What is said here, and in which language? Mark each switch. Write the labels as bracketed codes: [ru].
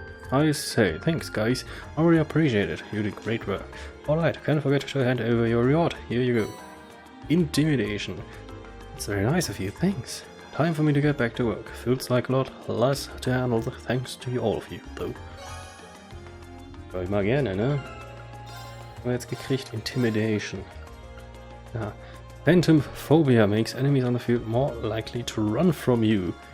[en] I say, thanks guys, I really appreciate it, you did great work. Alright, can't forget to hand over your reward, here you go. Intimidation. It's very nice of you, thanks. Time for me to get back to work, feels like a lot less to handle thanks to all of you, though. [de] Schau ich mal gerne, ne? Haben wir jetzt gekriegt, Intimidation. Ja. [en] Phantom Phobia makes enemies on the field more likely to run from you.